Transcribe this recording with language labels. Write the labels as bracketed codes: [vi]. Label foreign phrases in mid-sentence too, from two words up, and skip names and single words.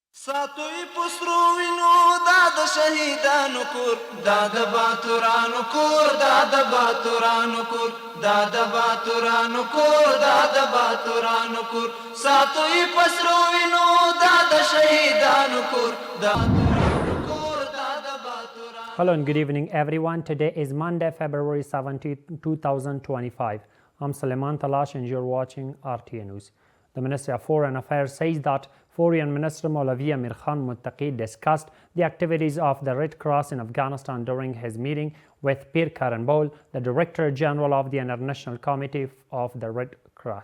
[ps] ساتوی پسرو وینو دا د شهیدانو کور دا د باتورانو کور دا د باتورانو کور دا د باتورانو کور دا د باتورانو کور ساتوی پسرو وینو دا د شهیدانو کور دا [en] Hello and good evening everyone. Today is Monday, February 17, 2025. I'm Suleiman Talash and you're watching RTA News. The Ministry of Foreign Affairs says that Foreign Minister Maulavi Amir Khan Muttaqi discussed the activities of the Red Cross in Afghanistan during his meeting with Pir Karanbol, the Director General of the International Committee of the Red Cross.